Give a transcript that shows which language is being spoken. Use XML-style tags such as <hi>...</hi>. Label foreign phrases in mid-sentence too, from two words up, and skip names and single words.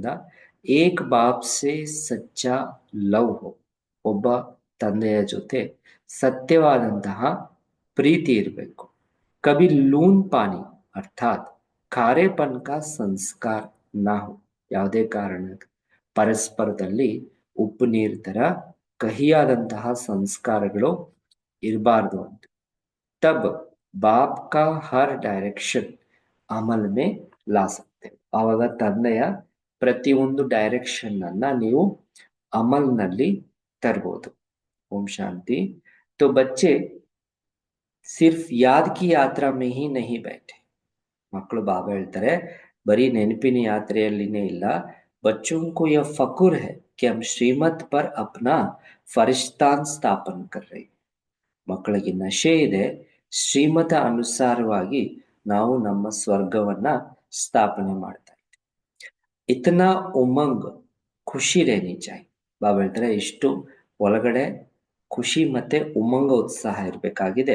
<hi>एक बाप से सच्चा लव हो,</hi> <kn>ಒಬ್ಬ ತಂದೆಯ ಜೊತೆ ಸತ್ಯವಾದಂತಹ ಪ್ರೀತಿ ಇರಬೇಕು.</kn> <hi>कभी लून पानी अर्थात खारेपन का संस्कार ना हो,</hi> <kn>ಯಾವುದೇ ಕಾರಣ ಪರಸ್ಪರದಲ್ಲಿ ಉಪ್ಪು ನೀರು ತರ ಕಹಿಯಾದಂತಹ ಸಂಸ್ಕಾರಗಳು ಇರಬಾರ್ದು ಅಂತ.</kn> <hi>तब बाप का हर डायरेक्शन अमल में ला सकते,</hi> <kn>ಆವಾಗ ತಂದೆಯ ಪ್ರತಿಯೊಂದು ಡೈರೆಕ್ಷನ್ ಅನ್ನ ನೀವು ಅಮಲ್ನಲ್ಲಿ ತರಬಹುದು. ಓಂ ಶಾಂತಿ.</kn> <hi>तो बच्चे सिर्फ याद की यात्रा में ही नहीं बैठे.</hi> <kn>ಮಕ್ಕಳು ಬಾಬಾ ಹೇಳ್ತಾರೆ ಬರೀ ನೆನಪಿನ ಯಾತ್ರೆಯಲ್ಲಿನೇ ಇಲ್ಲ,</kn> <hi>बच्चों को यह फकुर है कि हम श्रीमत पर अपना फरिश्तान स्थापन कर रहे हैं.</hi> <kn>ಮಕ್ಕಳಿಗೆ ನಶೆ ಇದೆ, ಶ್ರೀಮತ ಅನುಸಾರವಾಗಿ ನಾವು ನಮ್ಮ ಸ್ವರ್ಗವನ್ನ ಸ್ಥಾಪನೆ ಮಾಡ್ತಾ ಇದ್ದೀವಿ.</kn> <hi>इतना उमंग खुशी रहनी चाहिए.</hi> <kn>ಬಾಬಾ ಹೇಳ್ತಾರೆ ಇಷ್ಟು ಒಳಗಡೆ ಖುಷಿ ಮತ್ತೆ ಉಮಂಗ ಉತ್ಸಾಹ ಇರಬೇಕಾಗಿದೆ.</kn>